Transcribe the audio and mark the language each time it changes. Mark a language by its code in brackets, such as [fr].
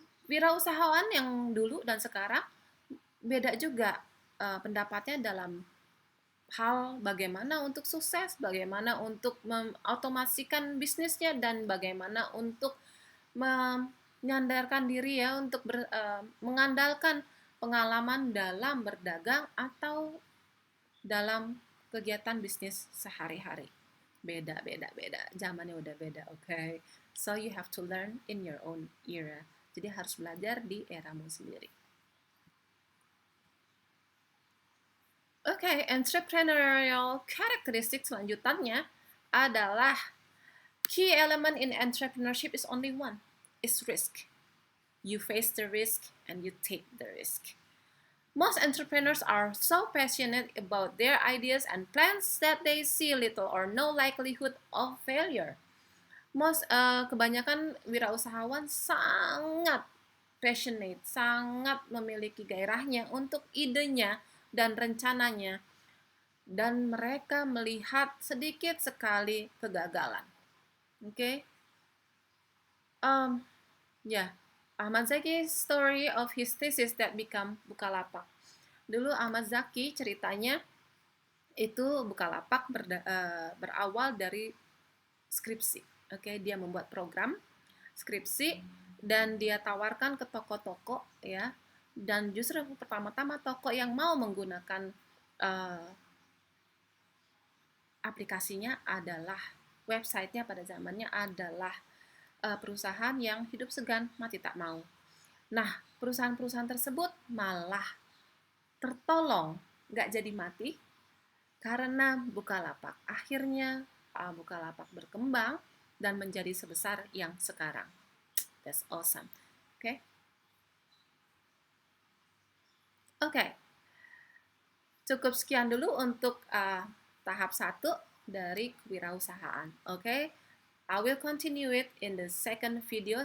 [id] Wirausahawan yang dulu dan sekarang beda juga pendapatnya dalam hal bagaimana untuk sukses, bagaimana untuk mengotomasikan bisnisnya, dan bagaimana untuk menyandarkan diri ya, untuk mengandalkan pengalaman dalam berdagang atau dalam kegiatan bisnis sehari-hari. Beda. Zamannya udah beda, okay? [en] So you have to learn in your own era. [id] Jadi harus belajar di eramu sendiri. [en] Okay, entrepreneurial characteristics [id] selanjutnya adalah [en] key element in entrepreneurship is only one, is risk. You face the risk and you take the risk. Most entrepreneurs are so passionate about their ideas and plans that they see little or no likelihood of failure. [id] Kebanyakan wirausahawan sangat passionate, sangat memiliki gairahnya untuk idenya dan rencananya, dan mereka melihat sedikit sekali kegagalan. Oke, okay? [en] Yeah, Ahmad Zaki's story of his thesis that become Bukalapak. [id] Dulu Ahmad Zaki ceritanya itu Bukalapak berawal dari skripsi. Oke, dia membuat program skripsi dan dia tawarkan ke toko-toko ya. Dan justru pertama-tama toko yang mau menggunakan aplikasinya adalah websitenya pada zamannya adalah perusahaan yang hidup segan mati tak mau. Nah, perusahaan-perusahaan tersebut malah tertolong nggak jadi mati karena Bukalapak. Akhirnya Bukalapak berkembang dan menjadi sebesar yang sekarang. [en] That's awesome. [id] Oke. Oke. Cukup sekian dulu untuk tahap 1 dari kewirausahaan. Oke. [en] I will continue it in the second video.